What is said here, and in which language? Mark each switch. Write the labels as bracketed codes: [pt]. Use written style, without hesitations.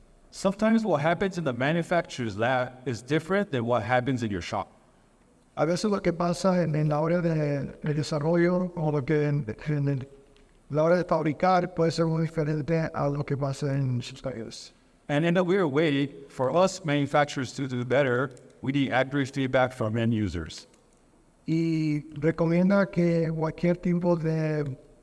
[en] Sometimes what happens in the manufacturer's lab is different than what happens in your shop. [es] A veces lo que pasa en la hora de desarrollo o lo que en la hora de fabricar puede ser muy diferente a lo que pasa en sus talleres. [en] And in a weird way, for us manufacturers to do better, we need accurate feedback from end users. [es] Y recomienda que cualquier tipo de